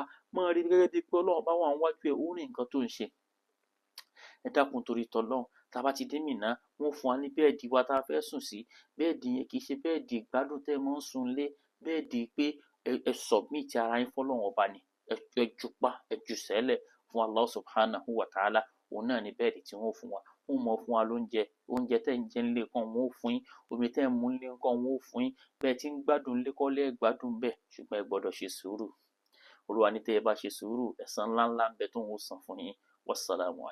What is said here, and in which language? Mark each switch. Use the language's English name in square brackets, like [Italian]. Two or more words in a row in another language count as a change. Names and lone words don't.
[Yoruba] Máa rí gẹ́gẹ́ bí pé Ọlọ́run bá wà níwájú ẹ ó rí nǹkan tó ń ṣe. Ẹ dákun torí tọ́lọ́run. Tá bá ti dé Mínà, wọ́n fún wa ní bẹ́ẹ̀dì wa tá a fẹ́ sùn sí. Bẹ́ẹ̀dì yẹn kì í ṣe bẹ́ẹ̀dì ìgbádùn tẹ́ ẹ máa ń sùn lé. Bẹ́ẹ̀dì pé ẹ submit ara yín fọ́lọ́run ọba ni. Ẹ jupá, ẹ jù sẹ́lẹ̀ fún [Arabic] الله سبحانه وتعالى. [Yoruba] Òun náà ni bẹ́ẹ̀dì tí wọ́n fún wa. Wọ́n mọ̀ fún wa lóúnjẹ. Oúnjẹ tẹ́ ń jẹ nílé kan wọ́n ó fún yín. Omi tẹ́ ń mu nílé kan wọ́n ó fún yín. Bẹ́ẹ̀ tí ń gbádùn nílé kọ́ lẹ́ gbádùn bẹ́ẹ̀ ṣùgbọ́n ẹ gbọdọ̀ ṣe sùúrù. Olúwa ní tẹ́ ẹ bá ṣe sùúrù ẹ̀san ńláńlá ń bẹ tóun ó san fún yín.